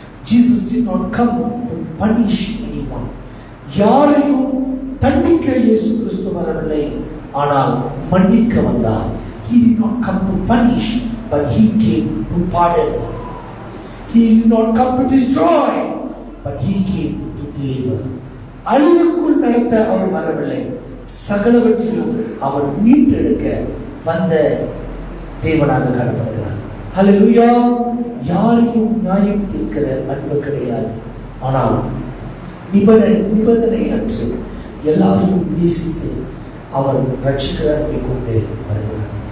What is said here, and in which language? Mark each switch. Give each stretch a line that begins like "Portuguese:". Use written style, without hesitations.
English: Jesus did not come to punish anyone.
Tamil: யாரையும் தண்டிக்க இயேசு கிறிஸ்து வரவில்லை, ஆனால் மன்னிக்க வந்தார்.
English: He did not come to punish, but he came to pardon. He did not come to destroy, but he came to deliver.
Tamil: அழிவுக்குள் நடத்த அவர் வரவில்லை, சகலவற்றிலும் அவர் மீட்டெடுக்க வந்த தேவனாக காணப்படுகிறார். ஹல்லேலூயா. யாரையும் நியாயம் தீர்க்கிற அன்பு கிடையாது, ஆனால் நிபந்தனை அற்று எல்லாரையும் நேசித்து அவர் ரட்சிக்கிற அன்பை கொண்டு வருகிறார்.